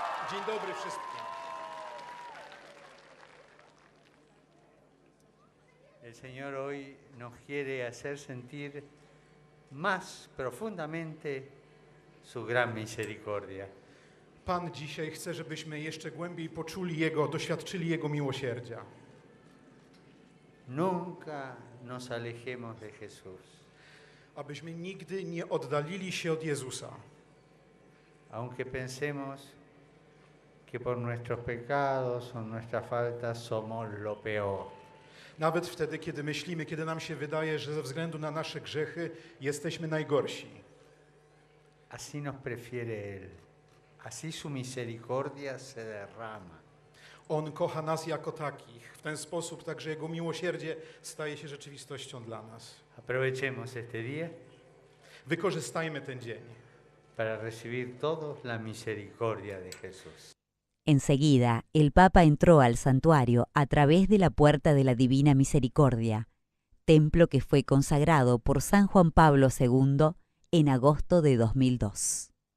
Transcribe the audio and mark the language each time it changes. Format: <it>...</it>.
<pl>Dzień dobry wszystkim.</pl> <es>El Señor hoy nos quiere hacer sentir más profundamente su gran misericordia.</es> <pl>Pan dzisiaj chce, żebyśmy jeszcze głębiej poczuli Jego, doświadczyli Jego miłosierdzia.</pl> <es>Nunca nos alejemos de Jesús.</es> <pl>Abyśmy nigdy nie oddalili się od Jezusa.</pl> <es>Aunque pensemos que por nuestros pecados o nuestras faltas somos lo peor.</es> <pl>Nawet wtedy, kiedy myślimy, kiedy nam się wydaje, że ze względu na nasze grzechy jesteśmy najgorsi.</pl> <es>Así nos prefiere Él. Así su misericordia se derrama.</es> <pl>On kocha nas jako takich. W ten sposób także Jego miłosierdzie staje się rzeczywistością dla nas.</pl> <es>Aprovechemos este día</es> <pl>Wykorzystajmy ten dzień,</pl> <es>para recibir todos la misericordia de Jesús. Enseguida, el Papa entró al santuario a través de la Puerta de la Divina Misericordia, templo que fue consagrado por San Juan Pablo II en agosto de 2002.</es>